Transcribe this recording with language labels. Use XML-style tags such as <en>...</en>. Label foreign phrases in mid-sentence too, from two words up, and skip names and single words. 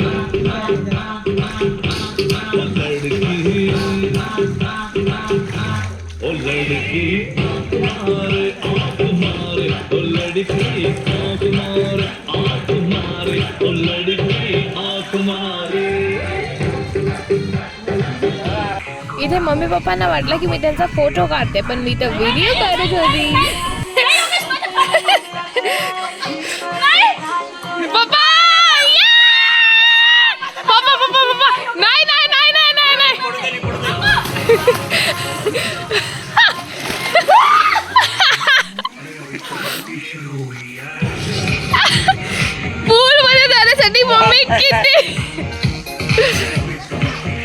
<hi>ओ लड़की मारे आँख मारे ओ लड़की आँख मारे आँख मारे ओ लड़की आँख मारे.</hi> <mr>इथे मम्मी पप्पांना वाटलं की मी त्यांचा फोटो काढते, पण मी तर व्हिडिओ काढत होती. पप्पा पप्पा पप्पा पप्पा नाही नाही नाही नाही नाही पूल मध्ये जाण्यासाठी मम्मी किती.</mr>